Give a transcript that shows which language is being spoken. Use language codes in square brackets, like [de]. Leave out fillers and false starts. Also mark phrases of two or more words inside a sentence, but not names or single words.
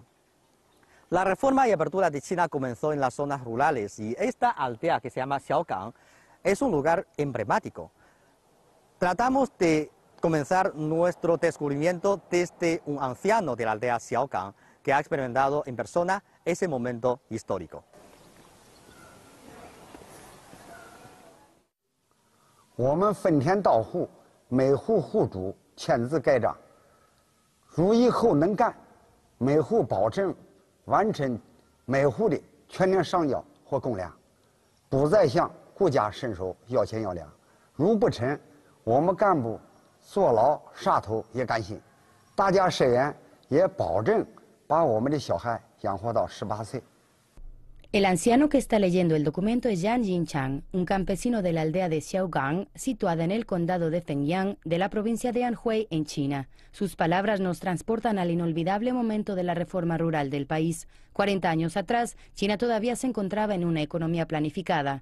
[es] La reforma y apertura de China comenzó en las zonas rurales y esta aldea que se llama Xiaogang es un lugar emblemático. Tratamos de comenzar nuestro descubrimiento desde un anciano de la aldea Xiaogang que ha experimentado en persona ese momento histórico. [zh] 我们分田到户，每户户主签字盖章。如以后能干，每户保证完成每户的全年上缴或公粮，不再向国家伸手要钱要粮。如不成，我们干部坐牢杀头也甘心。大家誓言也保证把我们的小孩养活到18岁。 [es] El anciano que está leyendo el documento es Yang Jinchang, un campesino de la aldea de Xiaogang, situada en el condado de Zhenjiang, de la provincia de Anhui, en China. Sus palabras nos transportan al inolvidable momento de la reforma rural del país. 40 años atrás, China todavía se encontraba en una economía planificada.